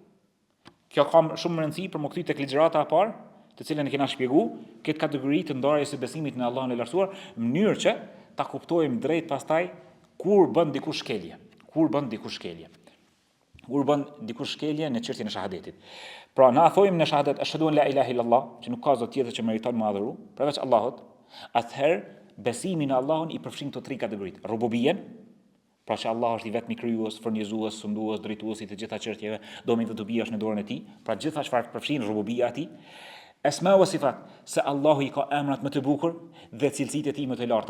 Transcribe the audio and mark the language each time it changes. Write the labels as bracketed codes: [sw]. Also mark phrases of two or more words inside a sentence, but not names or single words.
[sq] Kjo ka shumë rëndësi për më kthy tek ligjërata e parë, të cilën e kena shpjeguar, këtë kategori të ndarjes së besimit në Allahun e lartësuar, në mënyrë që ta kuptojmë drejt pastaj kur bën dikush shkelje. Kur bën dikush shkelje në çështjen e shahadetit. Pra na thojmë në shahadet [ar] ashhadu an la ilaha illallah, [sq] që nuk ka zot tjetër që meriton më adhuru, përveç Allahut, atëherë besimi në Allahun i përfshin këto 3 kategoritë. Rububien, pra që Allah është i vetmi krijues, furnizues, sundues, drejtues i të gjitha çështjeve, domi dhe dobia është në dorën e tij, pra gjitha çfarë përfshin rububia e tij. [ar] Esma wa sifat, [sq] se Allahu i ka emrat më të bukur dhe cilësitë e tij më të larta.